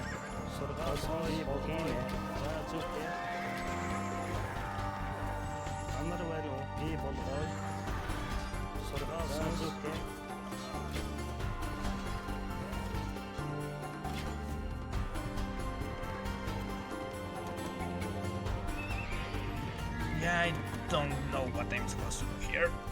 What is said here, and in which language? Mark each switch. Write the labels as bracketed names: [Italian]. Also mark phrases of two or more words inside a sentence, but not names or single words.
[Mongolian] Сургаас тийм ээ. За зүйтэй. Амар байна уу? Би болгоо. Сургаас зүйтэй. [English] Yeah, I don't know what I'm supposed to do here.